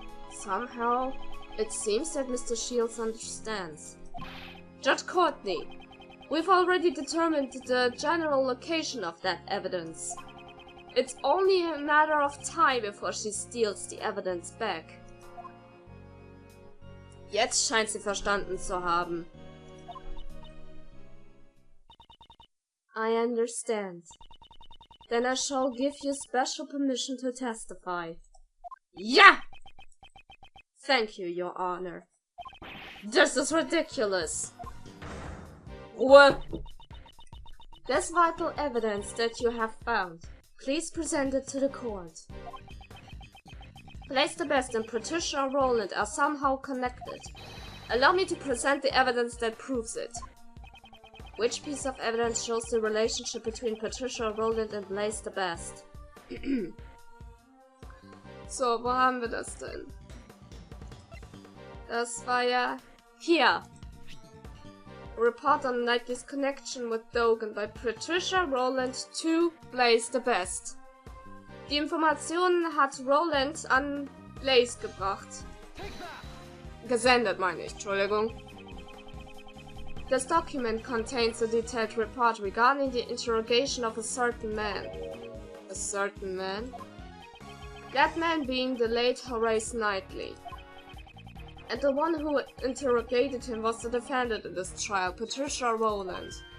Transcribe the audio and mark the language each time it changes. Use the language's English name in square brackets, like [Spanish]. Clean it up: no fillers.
[English] Somehow, it seems that Mr. Shields understands. Judge Courtney, we've already determined the general location of that evidence. It's only a matter of time before she steals the evidence back. [German] Jetzt scheint sie verstanden zu haben. [English] I understand. Then I shall give you special permission to testify. Yeah! Thank you, Your Honor. This is ridiculous. [German] Ruhe! [English] There's vital evidence that you have found. Please present it to the court. Place the Best and Patricia Rowland are somehow connected. Allow me to present the evidence that proves it. Which piece of evidence shows the relationship between Patricia Rowland and Blaze the Best? [German] So, wo haben wir das denn? Das war ja hier. [English] Report on Knightley's connection with Dogan by Patricia Rowland to Blaze the Best. [German] Die Informationen hat Rowland an Blaze gebracht. Gesendet meine ich, Entschuldigung. [English] This document contains a detailed report regarding the interrogation of a certain man. A certain man? That man being the late Horace Knightley. And the one who interrogated him was the defendant in this trial, Patricia Rowland.